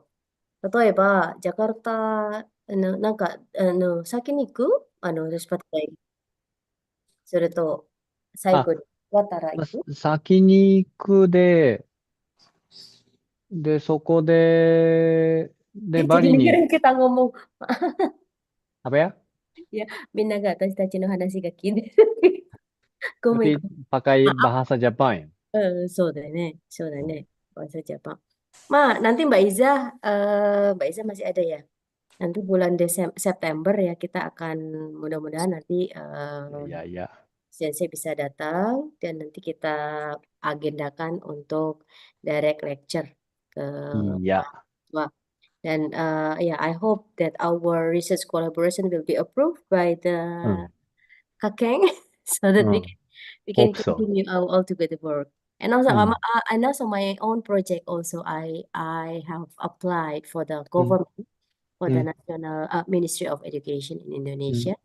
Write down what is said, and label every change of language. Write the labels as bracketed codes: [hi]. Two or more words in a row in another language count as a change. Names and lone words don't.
[ja] 例えば、ジャカルタ、なんか、先に行くレスパティ大学。それと、最後に終わったら行く？先に行くで、そこで、バリに。 [id] kita ngomong. Apa ya? Ya, [ja] みんなが私たちの話が聞いてる。ごめん。 [id] Tapi pakai bahasa Jepang ya? [ja] そうだね。 [id] Bahasa Jepang. Nanti Mbak Iza masih ada ya. Nanti bulan September ya kita akan mudah-mudahan nanti Ya. Sensei bisa datang dan nanti kita agendakan untuk [en] direct lecture [id] ke mahasiswa. [en] Dan I hope that our research collaboration will be approved by the Kakeng so that we can continue all together work. And also my own project also I have applied for the government for the National Ministry of Education in Indonesia.